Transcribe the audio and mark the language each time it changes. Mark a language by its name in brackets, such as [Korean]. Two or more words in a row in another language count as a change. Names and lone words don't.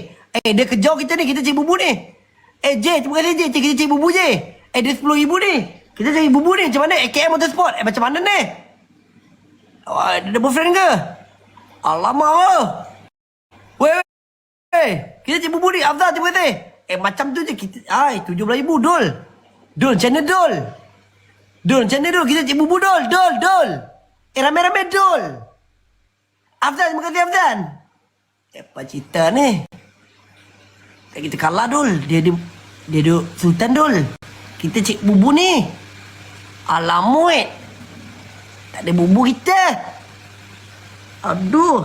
[Malay] Dia kejar kita ni. Kita cek bumbu ni. J, terima kasih J. Kita cek bumbu J. Dia 10,000 ni. Kita cek bumbu ni. Macam mana? AKM Motorsport. Macam mana ni? Dia ada boyfriend ke? Alamak. Weh. Kita cek bumbu ni. Afzal, terima kasih. Macam tu je kita. 17,000 Dol. Dol, channel Dol. Dol, channel Dol. Kita cek bumbu Dol. Dol. Rame-rame Dol. Afzal, terima kasih Afzal. Apa cerita ni? Kita kalah Dol. Dia duduk Sultan Dol. Kita cek bumbu ni. Alamuit. Tak ada bumbu kita. Aduh.